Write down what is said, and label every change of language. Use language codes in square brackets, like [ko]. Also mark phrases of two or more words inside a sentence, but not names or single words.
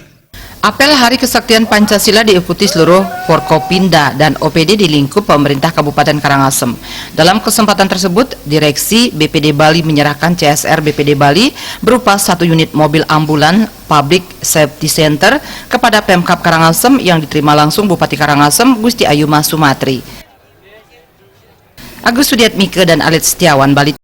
[id] Apel Hari Kesaktian Pancasila diikuti seluruh Forkopimda dan OPD di lingkup pemerintah Kabupaten Karangasem. Dalam kesempatan tersebut, Direksi BPD Bali menyerahkan CSR BPD Bali berupa 1 unit mobil ambulan Public Safety Center kepada Pemkab Karangasem yang diterima langsung Bupati Karangasem Gusti Ayu Mas Sumatri. Agus Sudiatmike dan Alit Setiawan, Bali.